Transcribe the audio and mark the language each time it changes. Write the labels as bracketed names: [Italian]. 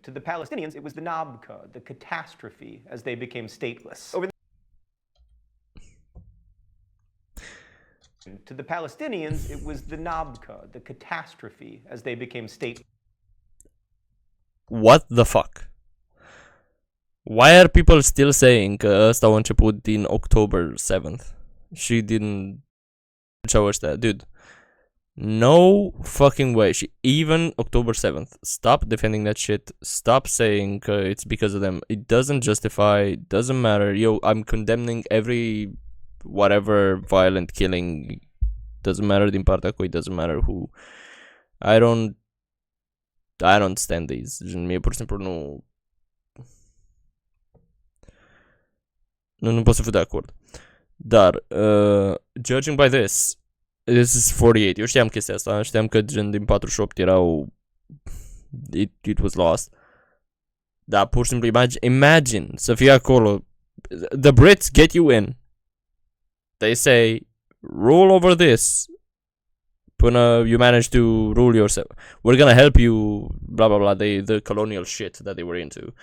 [English] To the Palestinians, it was the Nabka, the catastrophe, as they became stateless. To the Palestinians, it was the Nabka, the catastrophe, as they became stateless. What the fuck? Why are people still saying [Romanian] că ăsta a început din [English] October 7th [Romanian] și din ce ăștia, [English] dude? No fucking way. Și even October 7th, stop defending that shit. Stop saying it's because of them. It doesn't justify, doesn't matter. Yo, I'm condemning every whatever violent killing, doesn't matter [Romanian] din partea cui, [English] doesn't matter who. I don't stand these. [Romanian] Mie pur și simplu nu pot să fiu de acord. [English] Dar judging by this is 48. [Romanian] Eu știam chestia asta, știam că gen din 48 erau [English] it was lost. [Romanian] Dar pur și simplu imagine să fie acolo. [English] The Brits get you in. They say, rule over this. până you manage to rule yourself. We're gonna help you, blah blah blah, the colonial shit that they were into.